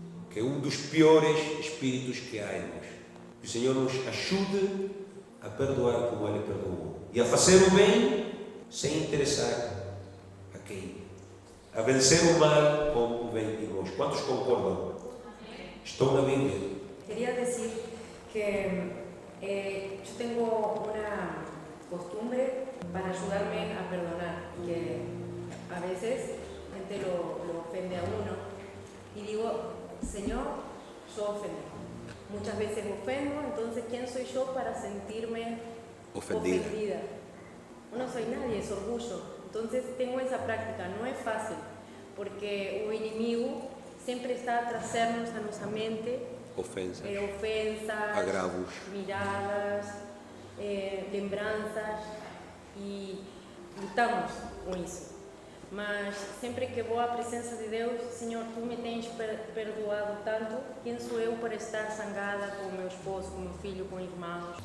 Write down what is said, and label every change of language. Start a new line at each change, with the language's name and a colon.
Portuguese: Que é um dos piores espíritos que há, irmãos. Que o Senhor nos ajude a perdoar como Ele perdoou. E a fazer o bem sem interessar a quem. A vencer o mal com o bem, irmãos. Quantos concordam? Estou na Bíblia.
Spanish: Quería decir que yo tengo una costumbre para ayudarme a perdonar, que a veces la gente lo ofende a uno y digo, Señor, yo ofendo. Muchas veces ofendo, entonces ¿quién soy yo para sentirme ofendida? No soy nadie, es orgullo. Entonces tengo esa práctica, no es fácil, porque
Portuguese: o inimigo
Spanish: siempre está a trazernos a nuestra mente Ofensas,
Portuguese: agravos, miradas, lembranças, e lutamos com isso. Mas sempre que vou à presença de Deus, Senhor, Tu me tens perdoado tanto, quem sou eu para estar zangada com o meu esposo, com o meu filho, com irmãos?